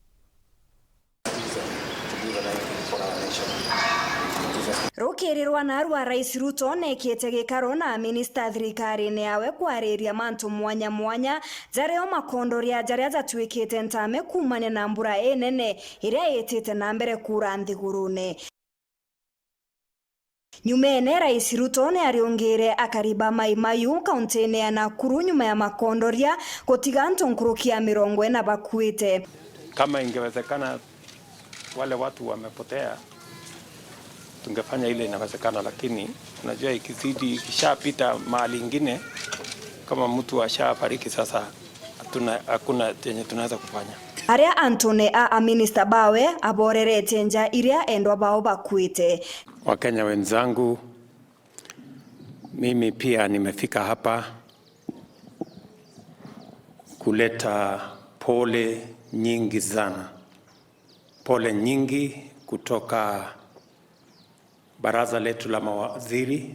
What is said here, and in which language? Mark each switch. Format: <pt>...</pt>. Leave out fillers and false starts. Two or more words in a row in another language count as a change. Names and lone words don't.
<mer>Rukirirwa narua Rais Ruto nekete gikaro na minista thirikari ne awe kwariria mantu mwanya mwanya jareo makondoria jaria jatwikite ntame kumania na mbura nene iria itete na mbere kura nthigurune. Nyumene Rais Ruto ne ariongere akariba Mai-Mahiu kaunti ya Nakuru nyuma ya makondoria kotiga anto nkurukia 40 bakwite.</mer> <sw>Kama ingewezekana wale watu wamepotea tungefanya ile inawezekana, lakini unajua ikizidi kishapita mahali ingine kama mtu ashafariki sasa hakuna chenye tunaweza kufanya.</sw> <mer>Aria Antone a minister bawe aborerete nja iria endwa bao bakwite.</mer> <sw>Wakenya wenzangu, mimi pia nimefika hapa kuleta pole nyingi sana. Pole nyingi kutoka baraza letu la mawaziri.</sw>